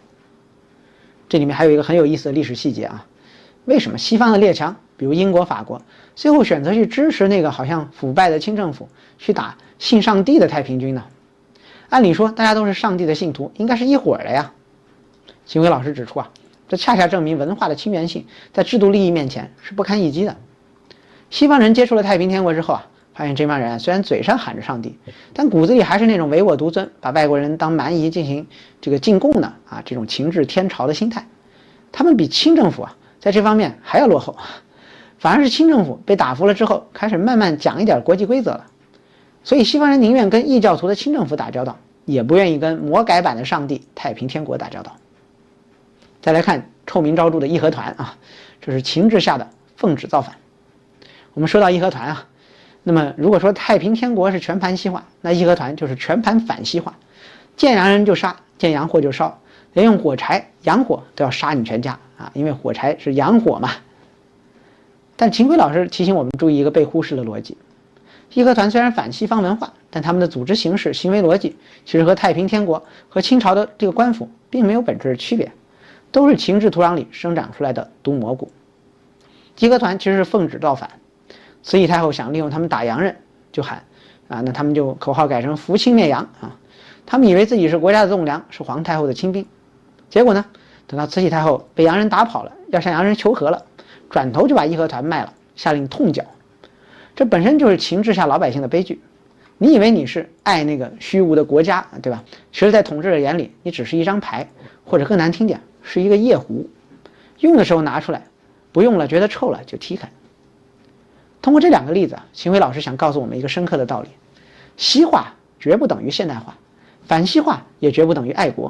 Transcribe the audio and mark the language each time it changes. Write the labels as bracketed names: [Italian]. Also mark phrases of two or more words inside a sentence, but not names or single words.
[Chinese] 這裡面還有一個很有意思的歷史細節為什麼西方的列強，比如英國、法國，最後選擇去支持那個好像腐敗的清政府，去打信上帝的太平軍呢？按理說大家都是上帝的信徒，應該是一夥的呀。秦晖老師指出這恰恰證明文化的親緣性在制度利益面前是不堪一擊的。西方人接觸了太平天國之後發現這幫人雖然嘴上喊着上帝，但骨子裡還是那種唯我獨尊，把外國人當蠻夷進行這個進貢的這種情志天朝的心態。他們比清政府在這方面還要落後，反而是清政府被打服了之後，開始慢慢講一點國際規則了。所以西方人寧願跟異教徒的清政府打交道，也不願意跟魔改版的上帝太平天國打交道。再來看臭名昭著的義和團這是秦制下的奉旨造反。我們說到義和團那麼如果說太平天國是全盤西化，那義和团就是全盘反西化，見洋人就殺，見洋貨就燒，連用火柴洋火都要殺你全家因為火柴是洋火嘛。但秦晖老師提醒我們注意一個被忽視的邏輯， 義和團雖然反西方文化，但他們的組織形式、行為邏輯其實和太平天國和清朝的这個官府並沒有本質的區別，都是情志土壤裡生長出來的毒蘑菇。義和團其實是奉旨造反，慈禧太后想利用他們打洋人，就喊啊，那他們就口號改成扶清滅洋啊。他們以為自己是國家的栋梁，是皇太后的親兵，結果呢，等到慈禧太后被洋人打跑了，要向洋人求和了，轉頭就把義和團賣了，下令痛剿。這本身就是情志下老百姓的悲劇。你以為你是愛那個虛無的國家，對吧？其實在統治者眼裡，你只是一張牌，或者更難聽點，是一個夜壺，用的時候拿出來，不用了覺得臭了就踢開。通過這兩個例子啊，秦晖老師想告訴我們一個深刻的道理：西化絕不等於現代化，反西化也絕不等於愛國。